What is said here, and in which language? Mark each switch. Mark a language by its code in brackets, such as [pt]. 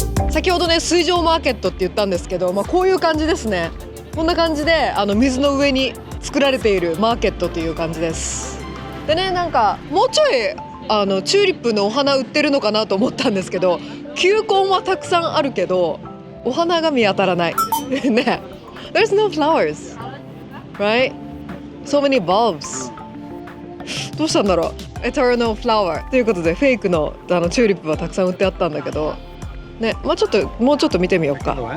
[ja] 先ほどね水上マーケットって言ったんですけど、こういう感じですね。こんな感じで水の上に作られているマーケットという感じです。でね、なんかもうちょいチューリップのお花売ってるのかなと思ったんですけど、球根はたくさんあるけどお花が見当たらないね。 [en] There's no flowers, right? So many bulbs. [ja] どうしたんだろう。 Eternal flower ということでフェイクのチューリップはたくさん売ってあったんだけどね、もうちょっと見てみようか。